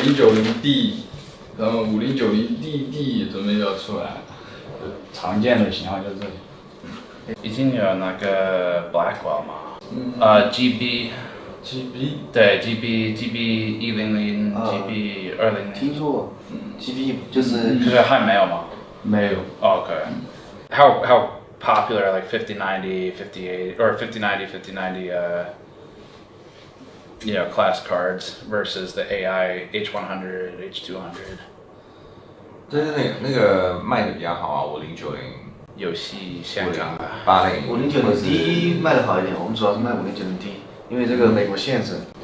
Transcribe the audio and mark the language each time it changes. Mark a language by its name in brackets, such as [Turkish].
[Chinese] 然后5090D 然后5090DD 准备要出来，常见的型号就是这里。已经有那个 Blackwell 吗？GB 对 GB 100 GB 200。听说过，GB 就是还没有吗？没有。 [English] Okay. How popular are like 5090, 58 or 5090, 5090 class cards versus the AI H100, H200? [Chinese] 就是那个卖的比较好啊，5090。游戏香港 5090D 卖的好一点，我们主要是卖5090D，因为这个美国限制。